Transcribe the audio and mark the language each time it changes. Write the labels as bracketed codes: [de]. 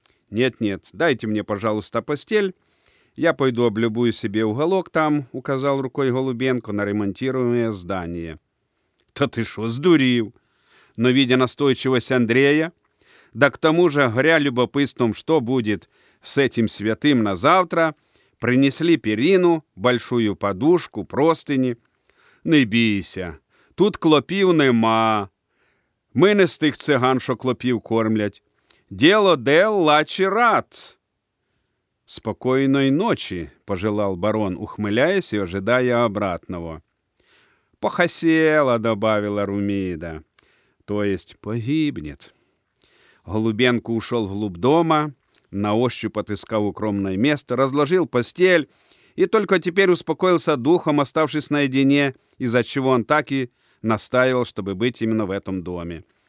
[ru] «Нет-нет, дайте мне, пожалуйста, постель. Я пойду облюбую себе уголок там», — указал рукой Голубенко на ремонтируемое здание. «Да ты шо, сдурив!» Но, видя настойчивость Андрея, да к тому же, горя любопытством, что будет с этим святым на завтра, принесли перину, большую подушку, простыни. [uk] «Не бійся, тут клопів нема. Ми не з тих циган, що клопів кормлять. [rom] Дело дел лачи рад!» [ru] «Спокойной ночи!» — пожелал барон, ухмыляясь и ожидая обратного. [rom] «Похосела!» [ru] — добавила Румида. «То есть погибнет!» Голубенко ушел вглубь дома, на ощупь отыскал укромное место, разложил постель и только теперь успокоился духом, оставшись наедине, из-за чего он так и настаивал, чтобы быть именно в этом доме.